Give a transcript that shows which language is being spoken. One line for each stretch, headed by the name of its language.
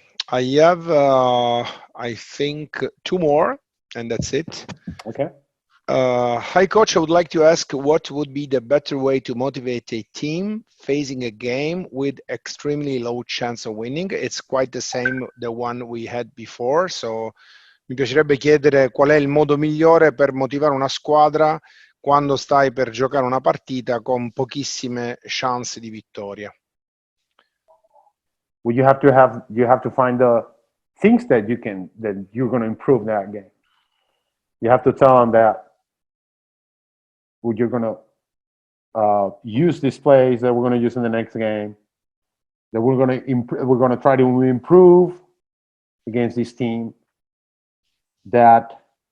English: I have I think 2 more and that's it. Okay. Hi coach, I would like to ask what would be the better way to motivate a team facing a game with extremely low chance of winning. It's quite the same the one we had before, so
Italian: mi piacerebbe chiedere qual è il modo migliore per motivare una squadra quando stai per giocare una partita con pochissime chance di vittoria.
English: Well, you have to find the things that you're going to improve that game. You have to tell them that you're going to use these plays that we're going to use in the next game, that we're going to try to improve against this team, that